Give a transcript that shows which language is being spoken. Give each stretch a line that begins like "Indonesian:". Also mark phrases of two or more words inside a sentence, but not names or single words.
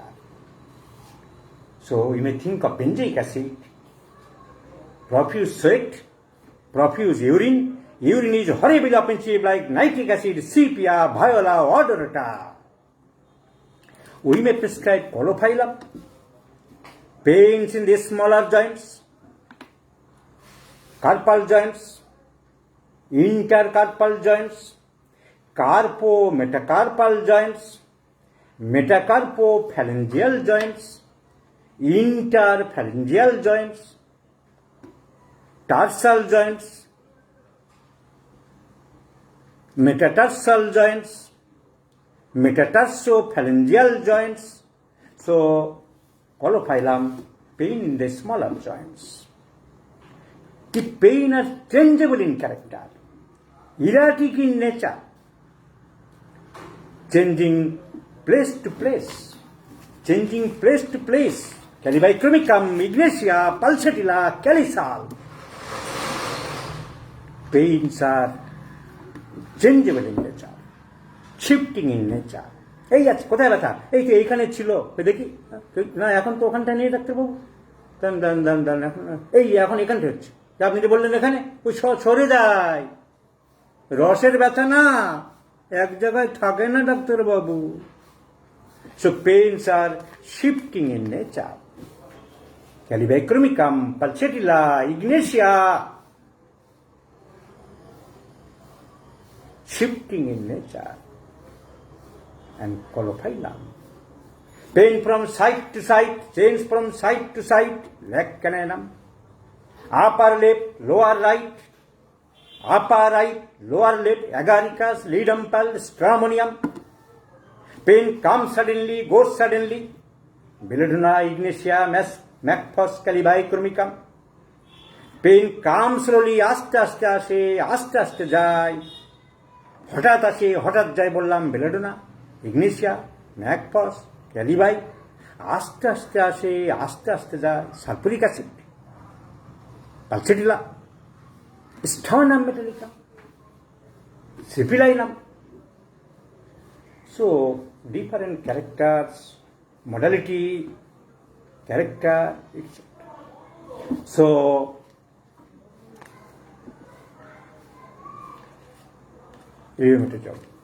English: So you may think of benzoic acid, profuse sweat, profuse urine. Urine is horribly offensive like nitric acid, sepia, viola, odorata. We may prescribe chlorphylum, pains in the smaller joints, carpal joints, intercarpal joints, carpo-metacarpal joints, metacarpophalangeal joints, interphalangeal joints, tarsal joints, metatarsal joints, metatarsophalangeal joints. So, chlorphylum, pain in the smaller joints. The pain are changeable in character, erratic in nature, changing place to place, Calibicromicum, ignatia, pulsatilla, calisal. Pains are changeable in nature, shifting in nature.
Bangla: এই আছে, কোথায় ব্যথা? এই তো এইখানে ছিল, দেখি না, এখন তো ওখানটা নিয়ে ডাক্তারবাবু, দান এখন এই এখন এখানটা হচ্ছে, আপনি যে বললেন এখানে, ওই সরে যায়, রসের ব্যথা না, এক জায়গায় থাকে না ডাক্তারবাবু।
English: So pains are shifting in nature. Calibicromicum, pulsatilla, ignatia, shifting in nature. And chlorphylum. Pain from side to side, change from side to side, leg cananum. Upper left, lower right, upper right, lower left, agaricus, leadempal, stramonium. Pain comes suddenly, goes suddenly. Belladonna, ignatia, macphos, calibicromicum. Pain comes slowly,
Bangla: আস্তে আস্তে যায়, হঠাৎ আসে, হঠাৎ যায় বললাম বেলেডোনা, ইগনেশিয়া, ম্যাকফস, ক্যালিবাই, আস্তে আস্তে আসে, আস্তে আস্তে যায়,
English: sulphuric acid,
Bangla: পালসেটিলা, স্টার্নাম মেটালিকাম, সিপিলাইনাম.
English: So different characters, modality, character, etc. So rheumatism.